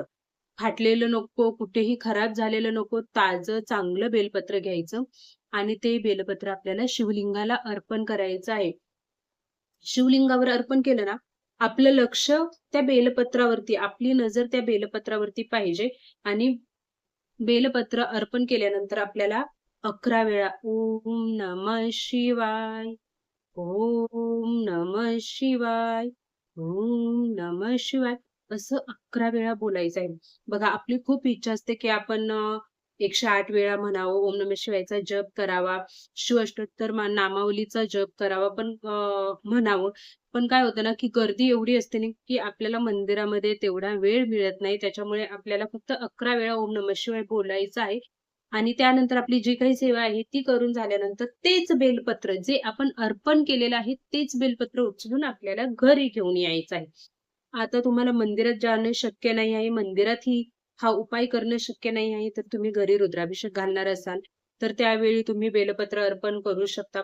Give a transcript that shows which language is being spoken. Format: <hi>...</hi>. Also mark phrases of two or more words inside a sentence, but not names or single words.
<mr>फाटलेलं नको, कुठेही खराब झालेलं नको, ताजं चांगलं बेलपत्र घ्यायचं आणि ते बेलपत्र आपल्याला शिवलिंगाला अर्पण करायचं आहे. शिवलिंगावर अर्पण केलं ना, आपलं लक्ष त्या बेलपत्रावरती, आपली नजर त्या बेलपत्रावरती पाहिजे आणि बेलपत्र अर्पण केल्यानंतर आपल्याला 11 वेळा</mr> <sa>ओम नमः शिवाय, ओम नमः शिवाय, ओम नमः शिवाय</sa> <mr>असं 11 वेळा बोलायचं आहे. बघा, आपली खूप इच्छा असते की आपण 108 वेळा म्हणावं, ओम नमः शिवायचा जप करावा, शिवाष्टोत्तर नामावलीचा जप करावा, पण म्हणावं. पण काय होतं ना, की गर्दी एवढी असते ना, की आपल्याला मंदिरामध्ये तेवढा वेळ मिळत नाही. त्याच्यामुळे आपल्याला फक्त 11 वेळा</mr> <sa>ओम नमः शिवाय</sa> <mr>बोलायचं आहे. आणि त्यानंतर आपली जी काही सेवा आहे ती करून झाल्यानंतर तेच बेलपत्र जे आपण अर्पण केलेलं आहे, तेच बेलपत्र उचलून आपल्याला घरी घेऊन यायचं आहे. आता तुम्हाला मंदिरात जाणं शक्य नाही आहे, मंदिरातही हा उपाय करणं शक्य नाही आहे, तर तुम्ही घरी रुद्राभिषेक घालणार असाल, तर त्यावेळी तुम्ही बेलपत्र अर्पण करू शकता.</mr>